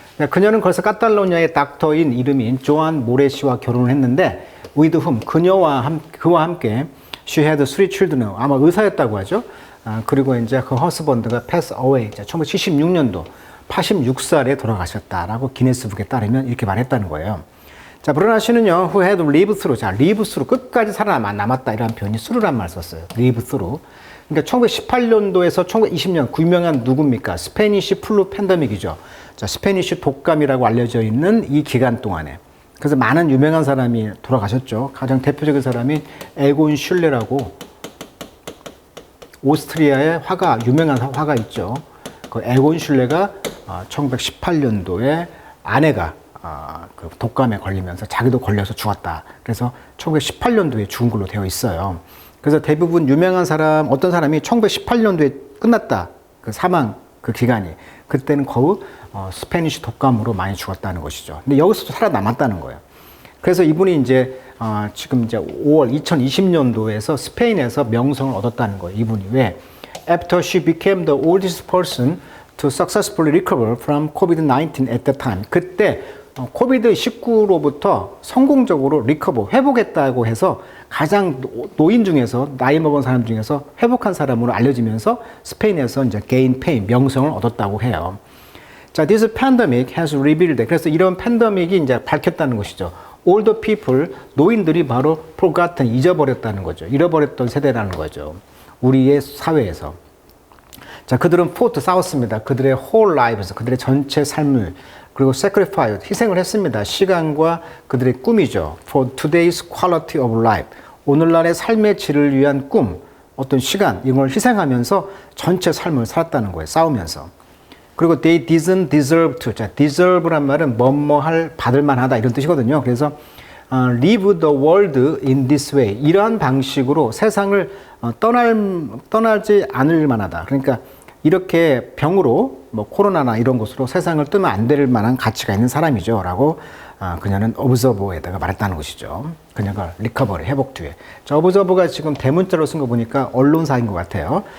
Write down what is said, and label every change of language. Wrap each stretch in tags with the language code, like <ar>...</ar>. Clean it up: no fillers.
<ko>그녀는 거기서 카탈로니아의 닥터인 이름인 조안 모레 씨와 결혼을 했는데,</ko> <en>with whom,</en> <ko>그와 함께</ko> <en>she had three children.</en> <ko>아마 의사였다고 하죠. 그리고 이제 그 허스번드가 pass away. 1976년도 86살에 돌아가셨다라고 기네스북에 따르면 이렇게 말했다는 거예요.</ko> <en>자, 브라나 씨는요, who had lived through.</en> <ko>자, live through. 끝까지 살아남았다. 이라는 표현이 through란 말 썼어요.</ko> <en>live through.</en> <ko>그러니까 1918년도에서 1920년 그 유명한 누굽니까? 스페니쉬 플루 팬데믹이죠. 자, 스페니쉬 독감이라고 알려져 있는 이 기간 동안에. 그래서 많은 유명한 사람이 돌아가셨죠. 가장 대표적인 사람이 에곤 슐레라고 오스트리아의 화가, 유명한 화가 있죠. 그 에곤 슐레가 1918년도에 아내가 그 독감에 걸리면서 자기도 걸려서 죽었다. 그래서 1918년도에 죽은 걸로 되어 있어요. 그래서 대부분 유명한 사람, 어떤 사람이 1918년도에 끝났다. 그 사망, 그 기간이. 그때는 거의 스페니쉬 독감으로 많이 죽었다는 것이죠. 근데 여기서도 살아남았다는 거예요. 그래서 이분이 이제 지금 이제 5월 2020년도에서 스페인에서 명성을 얻었다는 거예요. 이분이 왜?</ko> <en>After she became the oldest person to successfully recover from COVID-19 at the time.</en> <ko>그때 코비드-19로부터 성공적으로 리커버, 회복했다고 해서 가장 노인 중에서, 나이 먹은 사람 중에서 회복한 사람으로 알려지면서 스페인에서 이제</ko> <en>gain fame,</en> <ko>명성을 얻었다고 해요. 자,</ko> <en>this pandemic has revealed.</en> <ko>그래서 이런 팬데믹이 이제 밝혔다는 것이죠. older people, 노인들이 바로 forgotten, 잊어버렸다는 거죠. 잃어버렸던 세대라는 거죠. 우리의 사회에서. 자, 그들은 fought, 싸웠습니다. 그들의</ko> <en>whole lives,</en> <ko>그들의 전체 삶을, 그리고 sacrifice, 희생을 했습니다. 시간과 그들의 꿈이죠.</ko> <en>for today's quality of life,</en> <ko>오늘날의 삶의 질을 위한 꿈, 어떤 시간, 이걸 희생하면서 전체 삶을 살았다는 거예요. 싸우면서.</ko> <en>그리고 they didn't deserve to.</en> <ko>자, deserve란 말은 뭐뭐할, 받을 만하다 이런 뜻이거든요.</ko> <en>그래서 live the world in this way.</en> <ko>이러한 방식으로 세상을 떠나지 않을 만하다. 그러니까 이렇게 병으로 뭐 코로나나 이런 것으로 세상을 뜨면 안 될 만한 가치가 있는 사람이죠. 라고 그녀는 observe에다가 말했다는 것이죠. 그녀가 리커버리, 회복 뒤에. 자, observe가 지금 대문자로 쓴 거 보니까 언론사인 것 같아요.</ko>